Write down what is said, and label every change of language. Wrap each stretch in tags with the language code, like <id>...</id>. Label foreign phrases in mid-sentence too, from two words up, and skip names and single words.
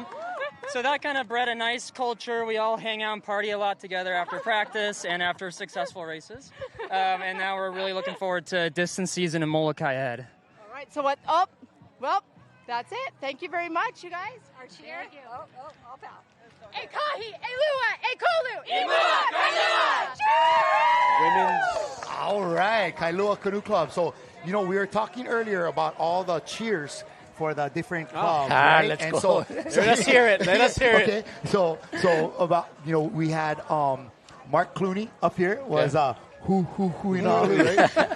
<en>So that kind of bred a nice culture. We all hang out and party a lot together after practice and after successful races. And now we're really looking forward to distance season in Molokai ahead. All right, so what? Oh, well, that's it. Thank you very much, you guys. Our cheer. Thank you. I'll pout.</en> <haw>E kahi, e lua, e kolu, e mua,</haw> <en>Women's. All right, Kailua Canoe Club. So, we were talking earlier about all the cheers for the different clubs. Right? Let's and go. So, Let us hear it. Let us hear it. So about, we had Mark Clooney up here was right?</en>